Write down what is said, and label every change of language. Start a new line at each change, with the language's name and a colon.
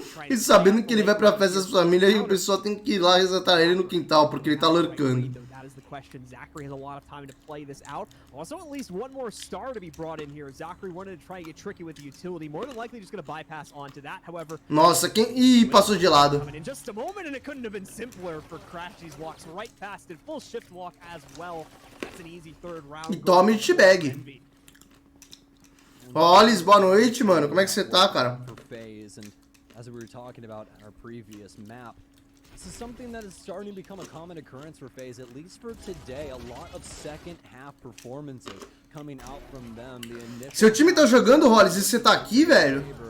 Portuguese: E sabendo que ele vai pra festa da família e o pessoal tem que ir lá resetar ele no quintal, porque ele tá lurkando.
English: That is the question. Zachary has a lot of time to play this out. Also, at least one more star to be brought in here. Zachary wanted to try and get tricky with the utility. More than likely, just going to bypass onto that. However,
Portuguese: nossa, quem... Ih, passou de lado.
English: In just a moment, and it couldn't have been simpler for Crash. These walks right past it. Full shift walk as well. That's an easy third round.
Portuguese: E tome de bag. Ollis, boa noite, mano. Como é que você tá, cara?
English: As we were talking about our previous map, this is something that is starting to become a common occurrence for FaZe, at least for today. A lot of second half performances coming out from them.
Portuguese: Seu time tá jogando, Hollis, e você tá aqui, velho?